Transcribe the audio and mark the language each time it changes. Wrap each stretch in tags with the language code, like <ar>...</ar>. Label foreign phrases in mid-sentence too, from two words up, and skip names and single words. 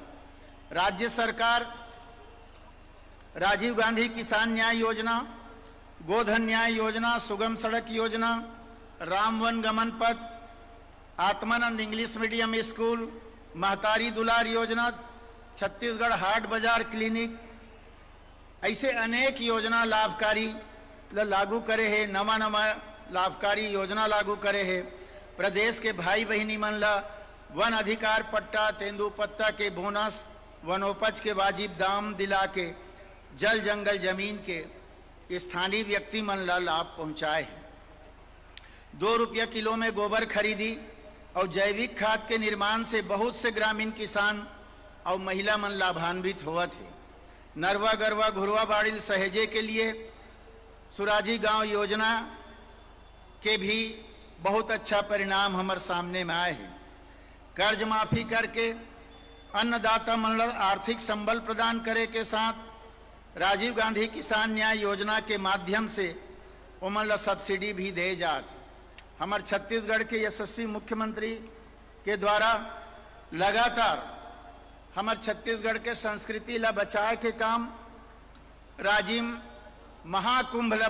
<hne>राज्य सरकार राजीव गांधी किसान न्याय योजना, गोधन न्याय योजना, सुगम सड़क योजना, राम वन गमन पथ, आत्मानंद इंग्लिश मीडियम स्कूल, महतारी दुलार योजना, छत्तीसगढ़ हाट बाजार क्लिनिक, ऐसे अनेक योजना लाभकारी लागू करे है। नवा नवा लाभकारी योजना लागू करे है। प्रदेश के भाई बहनी मन ला वन अधिकार पट्टा, तेंदुपत्ता के बोनस, वनोपज के वाजिब दाम दिला के जल जंगल जमीन के स्थानीय व्यक्ति मन ला लाभ पहुंचाए है। 2 रुपया किलो में गोबर खरीदी और जैविक खाद के निर्माण से बहुत से ग्रामीण किसान और महिला मन लाभान्वित हुआ थे। नरवा गरवा घुरवा बाड़िल सहेजे के लिए सुराजी गांव योजना के भी बहुत अच्छा परिणाम हमारे सामने में आए हैं। कर्ज माफी करके अन्नदाता मन ला आर्थिक संबल प्रदान करे के साथ राजीव गांधी किसान न्याय योजना के माध्यम से उमन ला सब्सिडी भी दे जात। हमार छत्तीसगढ़ के यशस्वी मुख्यमंत्री के द्वारा लगातार हमार छत्तीसगढ़ के संस्कृति ला बचाए के काम राजिम महाकुंभ ला</hne>